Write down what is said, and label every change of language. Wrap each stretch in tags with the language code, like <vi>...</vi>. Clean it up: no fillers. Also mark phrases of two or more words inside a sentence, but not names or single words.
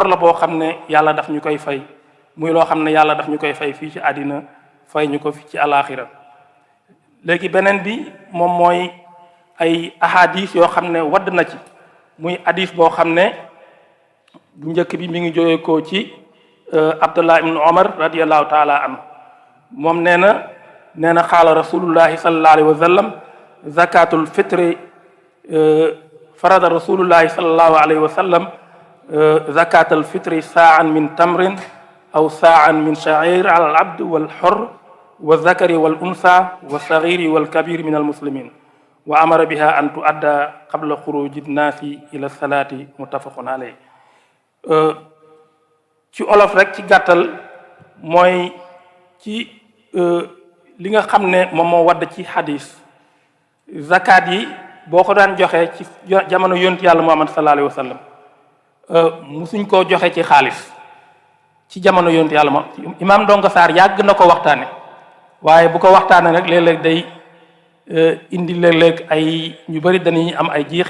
<wo>la boo xam ne yàlla daf ñu koy fay muy loo xam ne yàlla daf ñu koy fay fii ci àddina fay ñu ko fi ci alaxira léegi beneen bi moom mooy ay ahadis yoo xam ne wadd na ci muy hadis boo xam ne bu njëkk bi mi ngi jógee ko ci Abdullah ibn Omar</wo> <ar>رضي الله تعالى عنه</ar> <wo>moom nee na</wo> <ar>قال رسول الله صلى الله عليه وسلم زكاة الفطر فرض رسول الله صلى الله عليه وسلم زكاة الفطر صاعا من تمر أو صاعا من شعير على العبد والحر والذكر والأنثى والصغير والكبير من المسلمين وأمر بها أن تؤدى قبل خروج الناس إلى الصلاة متفق عليه.</ar> <wo>ci olof rek ci gàttal mooy ci li nga xam ne moom moo wadd ci hadis zakat yi boo ko daan joxe ci jamono yonent yàlla Muhammad</wo> <ar>صلى الله عليه وسلم</ar> <wo>musuñ koo joxe ci xaalis ci jamono yonent yàlla ma imaam Ndongo Sarr yàgg na ko waxtaane waaye bu ko waxtaane rek léeg-léeg day indi léeg-léeg ay ñu bari dañuy am ay jiixi</wo>